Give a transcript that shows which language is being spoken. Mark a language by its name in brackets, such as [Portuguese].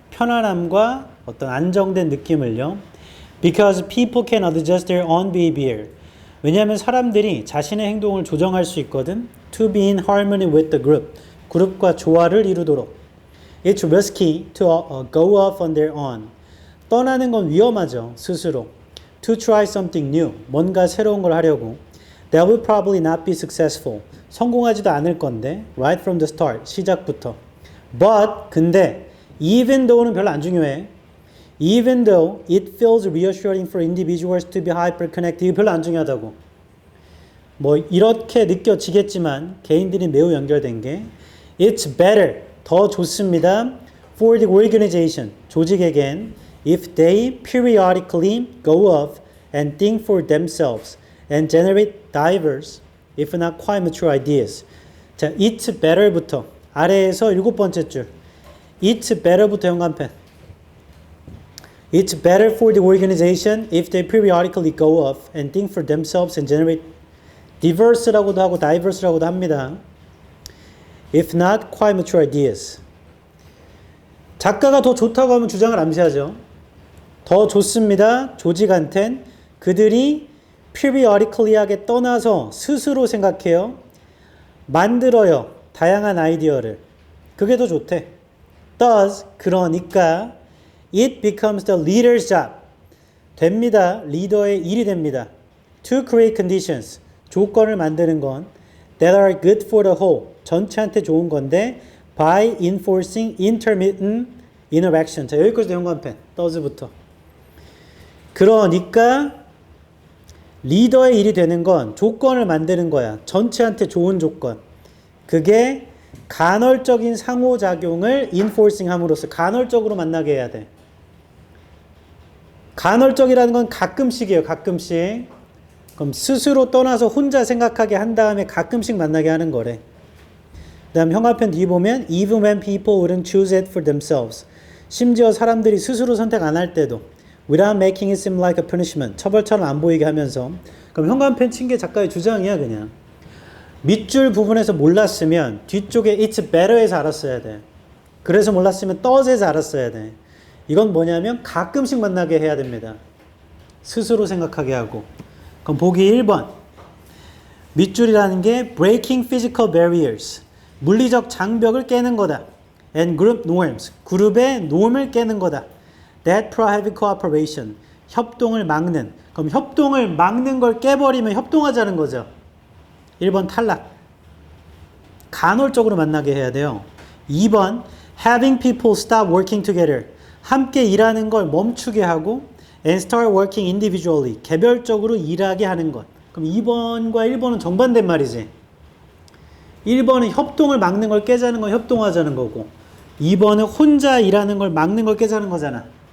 [Korean] 편안함과 어떤 안정된 느낌을요. [English] Because people can adjust their own behavior. [Korean] 왜냐하면 사람들이 자신의 행동을 조정할 수 있거든. [English] To be in harmony with the group. [Korean] 그룹과 조화를 이루도록. [English] It's risky to go off on their own. [Korean] 떠나는 건 위험하죠. 스스로. [English] To try something new. [Korean] 뭔가 새로운 걸 하려고. [English] That will probably not be successful. [Korean] 성공하지도 않을 건데. [English] Right from the start. [Korean] 시작부터. But 근데 even though는 별로 안 중요해. [English] Even though it feels reassuring for individuals to be hyper-connected. [Korean] 이거 별로 안 중요하다고. 뭐 이렇게 느껴지겠지만 개인들이 매우 연결된 게 [English] It's better. [Korean] 더 좋습니다. [English] For the organization. 조직에겐 if they periodically go off and think for themselves and generate diverse, if not quite mature ideas. [Korean] 자, [English] It's better [Korean] 부터 아래에서 7번째 줄. It's better부터 현관펜. [English] It's better for the organization if they periodically go off and think for themselves and generate diverse라고도 하고 diverse라고도 합니다. If not quite mature ideas. [Korean] 작가가 더 좋다고 하면 주장을 암시하죠. 더 좋습니다. 조직한텐 그들이 periodically하게 떠나서 스스로 생각해요. 만들어요. 다양한 아이디어를. 그게 더 좋대. [English] Thus, 그러니까 it becomes the leader's job. [Korean] 됩니다. 리더의 일이 됩니다. [English] To create conditions. [Korean] 조건을 만드는 건 [English] that are good for the whole. [Korean] 전체한테 좋은 건데 [English] by enforcing intermittent interaction. [Korean] 자, 여기까지 연관펜. does부터. 그러니까 리더의 일이 되는 건 조건을 만드는 거야. 전체한테 좋은 조건. 그게 간헐적인 상호작용을 enforcing 함으로써 간헐적으로 만나게 해야 돼. 간헐적이라는 건 가끔씩이에요. 가끔씩. 그럼 스스로 떠나서 혼자 생각하게 한 다음에 가끔씩 만나게 하는 거래. 그 다음 형광펜 뒤 보면 [English] even when people wouldn't choose it for themselves. [Korean] 심지어 사람들이 스스로 선택 안 할 때도 [English] without making it seem like a punishment. [Korean] 처벌처럼 안 보이게 하면서. 그럼 형광펜 친 게 작가의 주장이야 그냥. 밑줄 부분에서 몰랐으면 뒤쪽에 it's better에서 알았어야 돼. 그래서 몰랐으면 does에서 알았어야 돼. 이건 뭐냐면 가끔씩 만나게 해야 됩니다. 스스로 생각하게 하고. 그럼 보기 1번. 밑줄이라는 게 [English] breaking physical barriers. [Korean] 물리적 장벽을 깨는 거다. [English] And group norms. [Korean] 그룹의 놈을 깨는 거다. [English] That prohibit cooperation. [Korean] 협동을 막는. 그럼 협동을 막는 걸 깨버리면 협동하자는 거죠. 1번 탈락. 간헐적으로 만나게 해야 돼요. [English] 2번 having people stop working together. [Korean] 함께 일하는 걸 멈추게 하고 [English] and start working individually. [Korean] 개별적으로 일하게 하는 것. 그럼 2번과 1번은 정반대인 말이지. 1번은 협동을 막는 걸 깨자는 건 협동하자는 거고 2번은 혼자 일하는 걸 막는 걸 깨자는 거잖아.